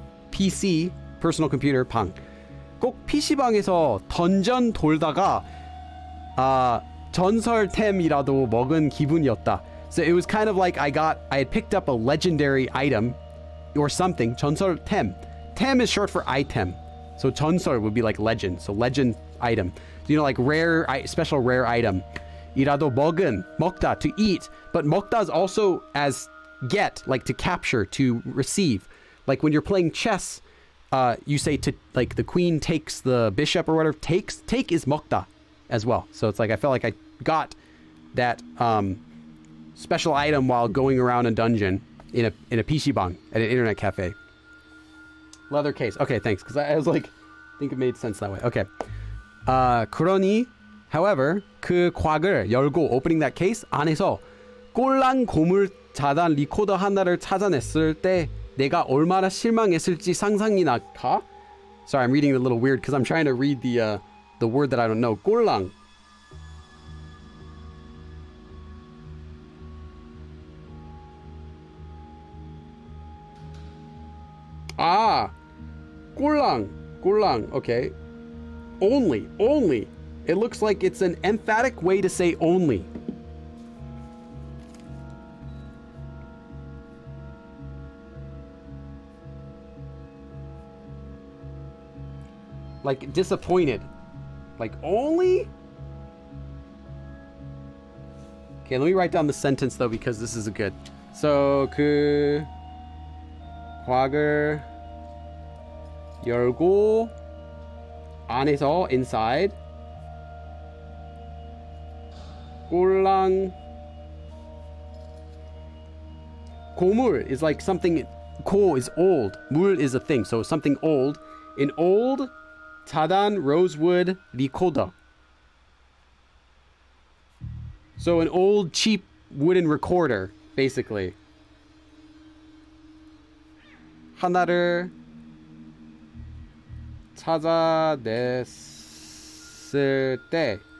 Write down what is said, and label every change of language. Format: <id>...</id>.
<en>PC, personal computer, 방.</en> <ko>꼭 PC방에서 던전 돌다가 전설템이라도 먹은 기분이었다.</ko> <en>So it was kind of like I had picked up a legendary item or something. 전설 템. 템 is short for item. So 전설 would be like legend. So legend item. You know, like rare, special rare item.</en> <ko>이라도 먹은, 먹다, to eat.</ko> <en>But 먹다 is also as get, like to capture, to receive. Like when you're playing chess, you say to, like the queen takes the bishop or whatever. Take is 먹다 as well. So it's like I felt like I got that special item while going around a dungeon in a PC방 at an internet cafe. Leather case. Okay, thanks. Because I was like, I think it made sense that way. Okay.</en> <ko>그러니, however, 그 곽을 열고</ko> <en>opening that case</en> <ko>안에서 꼴랑 고물 자단 리코더 하나를 찾아냈을 때 내가 얼마나 실망했을지 상상이나 가?</ko> <en>Sorry, I'm reading it a little weird because I'm trying to read the word that I don't know.</en> <ko>꼴랑.</ko> <en>Ah, 꼴랑, 꼴랑. Okay. Only. It looks like it's an emphatic way to say only. Like disappointed. Like only? Okay, let me write down the sentence though because this is a good.</en> <ko>So 그 곽을 열고 안에서 inside 꼴랑 고물</ko> <en>is like something. 고 is old. 물 is a thing. So something old. An old 자단 rosewood 리코더. So an old cheap wooden recorder basically.</en> <ko>하나를 찾아냈을 때.</ko>